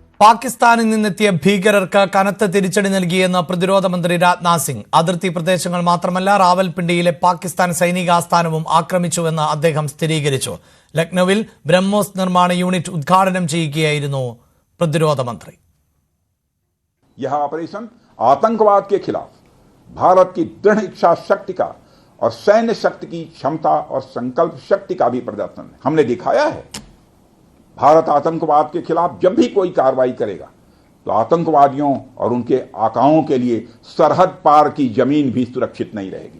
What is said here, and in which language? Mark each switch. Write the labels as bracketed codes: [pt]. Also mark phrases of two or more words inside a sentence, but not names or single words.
[ml] പാകിസ്ഥാനിൽ നിന്നെത്തിയ ഭീകരർക്ക് കനത്ത തിരിച്ചടി നൽകിയെന്ന് പ്രതിരോധ മന്ത്രി രാജ്നാഥ് സിംഗ്. അതിർത്തി പ്രദേശങ്ങൾ മാത്രമല്ല, റാവൽപിണ്ടിയിലെ പാകിസ്ഥാൻ സൈനിക ആസ്ഥാനവും ആക്രമിച്ചുവെന്ന് അദ്ദേഹം സ്ഥിരീകരിച്ചു. ലക്നൌവിൽ ബ്രഹ്മോസ് നിർമ്മാണ യൂണിറ്റ് ഉദ്ഘാടനം ചെയ്യുകയായിരുന്നു പ്രതിരോധ മന്ത്രി. [hi] यह ऑपरेशन आतंकवाद के खिलाफ भारत की दृढ़ इच्छा शक्ति का और सैन्य शक्ति की क्षमता और संकल्प शक्ति का भी प्रदर्शन है. हमने दिखाया है भारत आतंकवाद के खिलाफ जब भी कोई कार्रवाई करेगा तो आतंकवादियों और उनके आकाओं के लिए सरहद पार की जमीन भी सुरक्षित नहीं रहेगी.